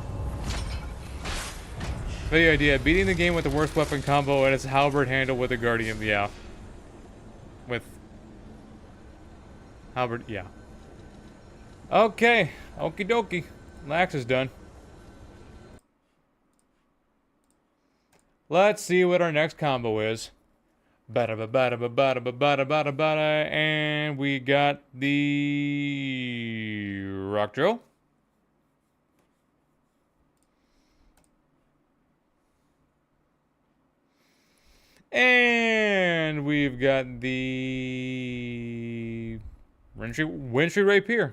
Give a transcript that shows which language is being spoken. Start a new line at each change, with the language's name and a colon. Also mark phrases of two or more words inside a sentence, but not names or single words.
English: The idea, beating the game with the worst weapon combo and its halberd handle with a guardian, yeah. With halberd, yeah. Okay, okie dokie. Lax is done. Let's see what our next combo is. Bada ba bada ba bada ba bada bada bada, and we got the rock drill. And we've got the Wintry rapier.